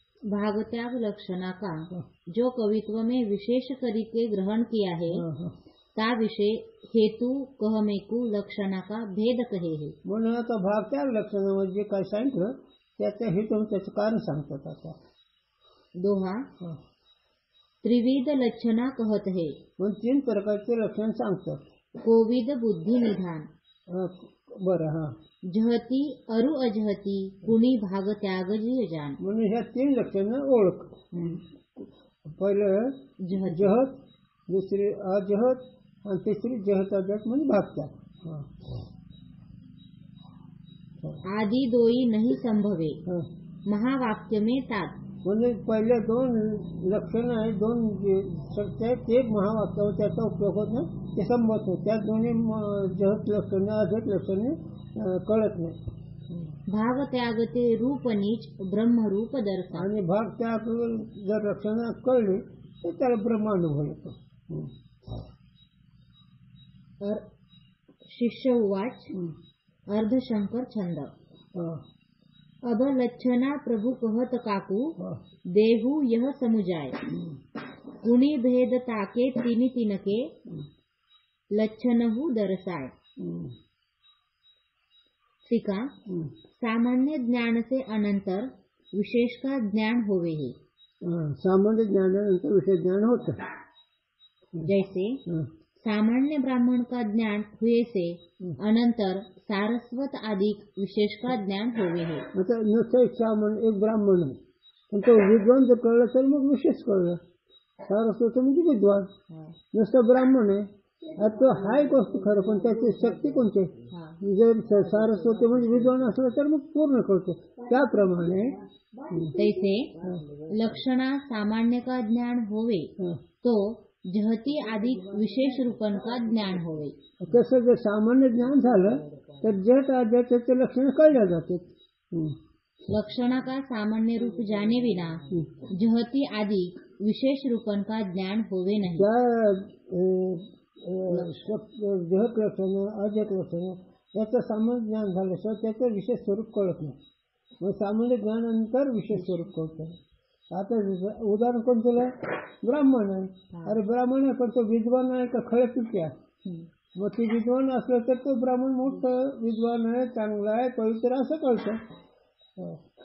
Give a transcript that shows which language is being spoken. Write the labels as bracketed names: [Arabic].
[Hindi] भागत्याग लक्षणा का जो कवित्व में विशेष तरीके ग्रहण किया है ता विषय हेतु कहमेकु लक्षणा का भेद कहे है. [Marathi] म्हणून आता भागत्याग लक्षण म्हणजे काय सांगितलं त्याचा हेतू त्याचं कारण सांगतात. आता [Hindi] दोहा त्रिविध लक्षणा कहत है [Marathi] म्हणून 3 प्रकारचे लक्षण सांगतात. [Hindi] कोविद बुद्धि निधान. [Marathi] बरं. [Hindi] जहती अरु अजहती कुणी भाग त्याग जिय जान. [Marathi] म्हणून ह्या 3 लक्षण ओळख. पहिलं जहत, दुसरी अजहत आणि तिसरी जहत अजहत म्हणजे भागत्याग. [Hindi] आदि दोई नहीं संभवे महावाक्य में तात. [Marathi] म्हणजे पहिले 2 लक्षण आहे, 2 शब्द आहेत, ते महावाक्यावर त्याचा उपयोग होत नाही, ते संबंध होत. त्या दोन्ही जहत लक्षण अजहत लक्षण कळत नाही. [Hindi] भाग त्याग ते रूप नीच ब्रह्मरूप दर्शन. [Marathi] आणि भाग त्याग जर लक्षण कळली तर त्याला ब्रह्मानुभव येतो. [Hindi] शिष्य उवाच अर्धशंकर छंद. अब लक्षणा प्रभु कहत काकू देहु यह समुजाय गुणी भेद ताके तिनि तिनके लक्षणहु दर्शाय. टीका सामान्य ज्ञान से अनंतर विशेष का ज्ञान होवे है. [Marathi] सामान्य ज्ञानानंतर विशेष ज्ञान होतं. [Hindi] जैसे सामान्य ब्राह्मण का ज्ञान हुए से अनंतर सारस्वत आदि विशेष का ज्ञान होवे है. [Marathi] आता नुसतं सामान्य एक ब्राह्मण आहे पण तो विद्वान जर कळलं तर मग विशेष कळलं. सारस्वत म्हणजे विद्वान, नुसतं ब्राह्मण आहे तो हाय गोष्ट खरं पण त्याची शक्ती कोणती. जर सारस्वत म्हणजे विद्वान असलं तर मग पूर्ण कळतो. त्याप्रमाणे [Hindi] तैसे लक्षणा सामान्य का ज्ञान होवे तो जहती आदि विशेष रूपन का ज्ञान होवे. [Marathi] तसं जर सामान्य ज्ञान झालं तर जट अजहतचे लक्षण कळल्या जाते. [Hindi] लक्षणा का सामान्य रूप जाने बिना जहती आदि विशेष रूपन का ज्ञान होवे नहीं. [Marathi] जहत लक्षण अजहत लक्षण याचं सामान्य ज्ञान झाल्याशिवाय त्याचं विशेष स्वरूप कळत नाही. मग सामान्य ज्ञानानंतर विशेष स्वरूप कळतं. आता उदाहरण कोण दिलं, ब्राह्मण आहे. अरे ब्राह्मण आहे पण तो विद्वान आहे का खळचुकी आहे. मग ती विद्वान असलं तर तो ब्राह्मण मोठं विद्वान आहे, चांगला आहे, पवित्र असं कळतं.